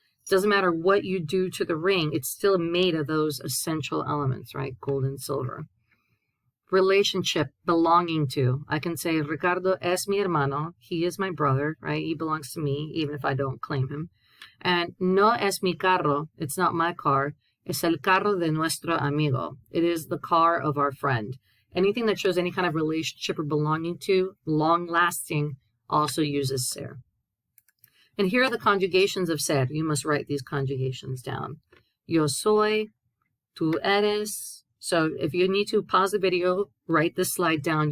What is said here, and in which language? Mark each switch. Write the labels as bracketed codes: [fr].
[en] It doesn't matter what you do to the ring. It's still made of those essential elements, right? Gold and silver. Relationship, belonging to. I can say, [es] Ricardo es mi hermano. [en] He is my brother, right? He belongs to me, even if I don't claim him. And [es] no es mi carro. [en] It's not my car. [es] Es el carro de nuestro amigo. [en] It is the car of our friend. Anything that shows any kind of relationship or belonging to, long-lasting, also uses ser. And here are the conjugations of ser. You must write these conjugations down. [es] Yo soy, tú eres. [en] So if you need to pause the video, write this slide down.